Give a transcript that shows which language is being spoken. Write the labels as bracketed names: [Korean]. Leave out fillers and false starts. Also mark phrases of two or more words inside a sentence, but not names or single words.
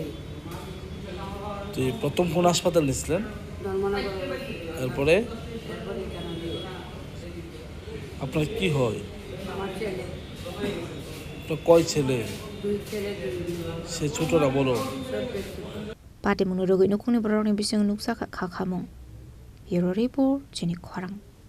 [Bangla] তো প্রথম কোন হাসপাতাল নিয়েছিলেন ধর্মনগর এরপরে আপনার কি হয় আমার ছেলে Patimung দুই ছেলে সে ছোটরা বলো [Kok Borok] Patimung Nogo nukuni borok ni bising nuksa Khakhamung Yero report Chini Khorang